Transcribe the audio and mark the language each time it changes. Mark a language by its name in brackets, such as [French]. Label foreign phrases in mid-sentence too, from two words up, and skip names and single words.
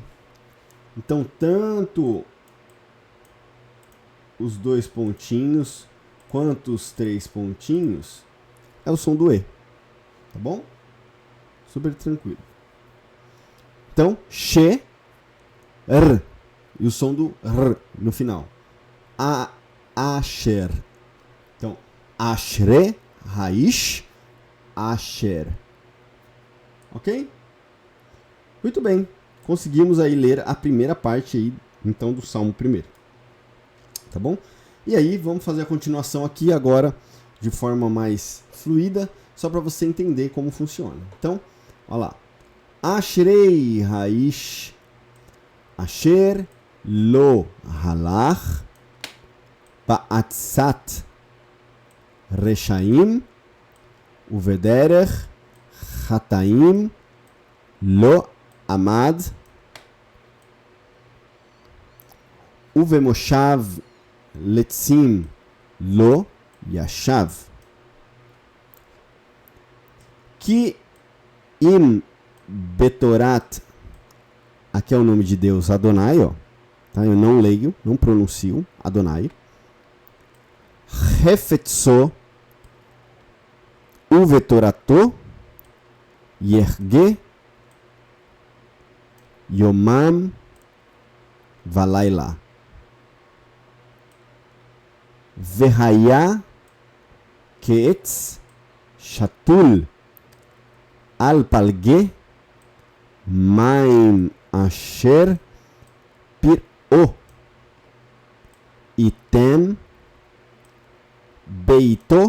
[Portuguese] Então, tanto os dois pontinhos quanto os três pontinhos é o som do E. Tá bom? Super tranquilo. Então, she, r. E o som do r no final. Asher. Então, [Hebrew] ashre, raish, asher. [Portuguese] Ok? Muito bem. Conseguimos aí ler a primeira parte aí, então, do Salmo primeiro. Tá bom? E aí, vamos fazer a continuação aqui agora de forma mais fluida, só para você entender como funciona. Então, olha lá. [Hebrew] אשרי האיש אשר לא הלך בעצת רשעים ובדרך חטאים לא עמד, ובמושב לצים לא ישב. [Portuguese] Que [Hebrew] אם בתורת, [Portuguese] aqui é o nome de Deus Adonai, ó, tá? Eu não leio, não pronuncio Adonai. [Hebrew] חפצו ובתורתו יהגה יומם ולילה והיה כעץ שתול על פלגי מים אשר פריו יתן בעתו.